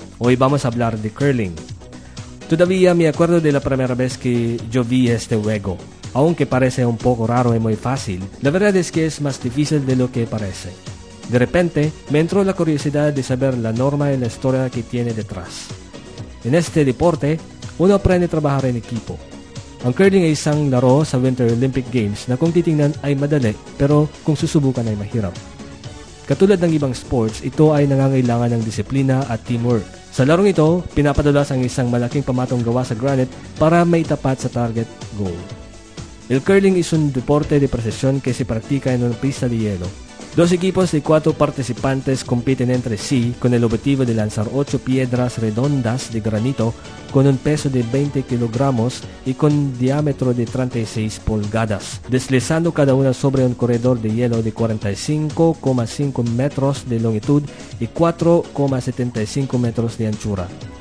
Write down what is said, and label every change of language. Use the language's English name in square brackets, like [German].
[Spanish] Hoy vamos a hablar de curling. Todavía me acuerdo de la primera vez que yo vi este juego. Aunque parece un poco raro y muy fácil, la verdad es que es más difícil de lo que parece. De repente, me entró la curiosidad de saber la norma y la historia que tiene detrás. En este deporte, uno aprende a trabajar en equipo. [Filipino] Ang curling ay isang laro sa Winter Olympic Games na kung titingnan ay madali pero kung susubukan ay mahirap. Katulad ng ibang sports, ito ay nangangailangan ng disiplina at teamwork. Sa larong ito, pinapadulas ang isang malaking pamatong gawa sa granite para maitapat sa target goal. [Spanish] El curling is un deporte de precisión que se practica en una pista de hielo. Dos equipos de cuatro participantes compiten entre sí con el objetivo de lanzar ocho piedras redondas de granito con un peso de 20 kilogramos y con diámetro de 36 pulgadas, deslizando cada una sobre un corredor de hielo de 45,5 metros de longitud y 4,75 metros de anchura.